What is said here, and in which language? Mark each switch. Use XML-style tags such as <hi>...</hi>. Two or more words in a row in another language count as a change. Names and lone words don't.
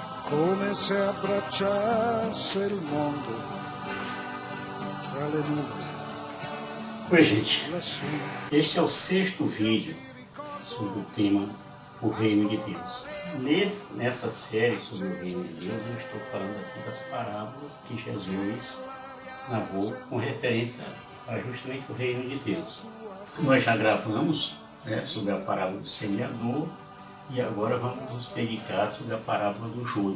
<it>come se abbracciasse il mondo tra le nuvole.</it> <pt>Oi, gente.</pt> <it>Lassù.</it> <pt>Este é o 6º vídeo sobre o tema O Reino de Deus. Nessa série sobre o Reino de Deus, eu estou falando aqui das parábolas que Jesus narrou com referência a justamente o Reino de Deus. Nós já gravamos sobre a parábola do semeador e agora vamos nos dedicar sobre a parábola do joio.</pt>